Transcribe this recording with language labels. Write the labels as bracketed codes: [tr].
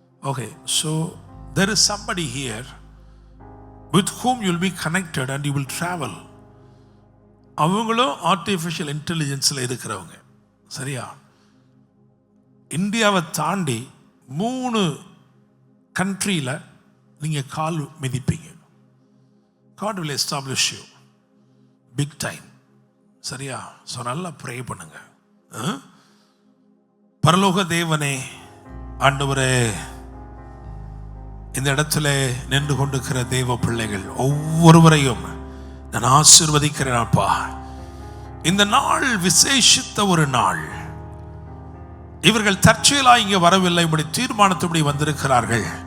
[en] Okay, so there is somebody here with whom you'll be connected and you will travel. [ta] அவங்களும் artificial இன்டெலிஜென்ஸில் இருக்கிறவங்க, சரியா? இந்தியாவை தாண்டி 3 கண்ட்ரியில் நீங்கள் கால் மிதிப்பீங்க. [en] God will establish you big time, சரியா? [ta] ஸோ நல்லா ப்ரே பண்ணுங்க. பரலோக தேவனே, ஆண்டவரே, இந்த இடத்துல நின்று கொண்டிருக்கிற தேவ பிள்ளைகள் ஒவ்வொருவரையும் நான் ஆசீர்வதிக்கிறேன் அப்பா. இந்த நாள் விசேஷித்த ஒரு நாள். இவர்கள் தற்செயலா இங்கே வரவில்லை, இப்படி தீர்மானத்தபடி வந்திருக்கிறார்கள்.